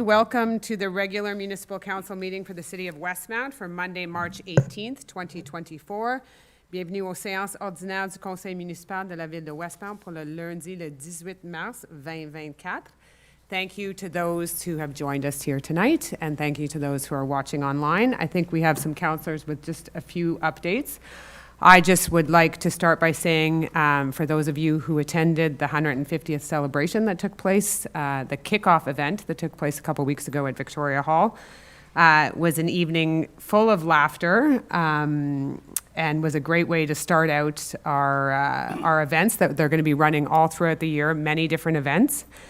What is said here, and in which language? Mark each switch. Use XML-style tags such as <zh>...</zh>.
<en>Welcome to the regular Municipal Council meeting for the City of Westmount for Monday, March 18th, 2024.</en> <fr>Bienvenue aux séances ordinaires du Conseil municipal de la Ville de Westmount pour le lundi, le 18 mars 2024.</fr> <en>Thank you to those who have joined us here tonight, and thank you to those who are watching online. I think we have some councillors with just a few updates. I just would like to start by saying, for those of you who attended the 150th celebration that took place, the kickoff event that took place a couple weeks ago at Victoria Hall, was an evening full of laughter and was a great way to start out our events that they're going to be running all throughout the year, many different events.</en>